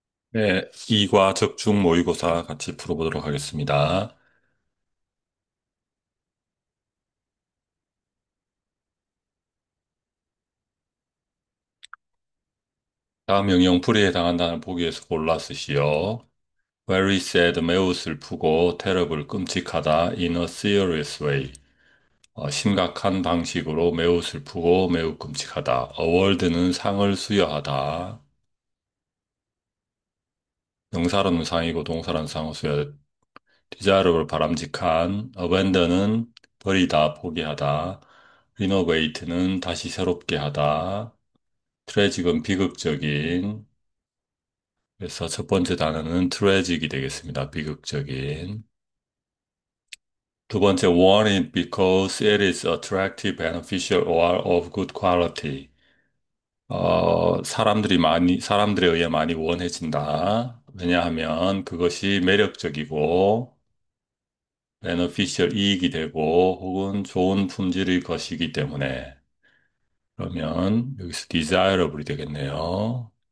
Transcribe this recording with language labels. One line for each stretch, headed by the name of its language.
Korean: 네, 이과 적중 모의고사 같이 풀어보도록 하겠습니다. 다음 영영 불이에 해당한다는 보기에서 골라 쓰시오.
English: Very sad,
Korean: 매우 슬프고,
English: terrible,
Korean: 끔찍하다,
English: in a serious way.
Korean: 심각한 방식으로 매우 슬프고 매우 끔찍하다. award는 상을 수여하다. 명사로는 상이고 동사로는 상을 수여. desirable, 바람직한. abandon은 버리다, 포기하다. renovate는 다시 새롭게 하다. 트래직은 비극적인. 그래서 첫 번째 단어는 트래직이 되겠습니다. 비극적인. 두 번째,
English: want it because it is attractive, beneficial, or of good quality.
Korean: 사람들에 의해 많이 원해진다. 왜냐하면 그것이 매력적이고, beneficial, 이익이 되고, 혹은 좋은 품질의 것이기 때문에. 그러면 여기서 desirable이 되겠네요.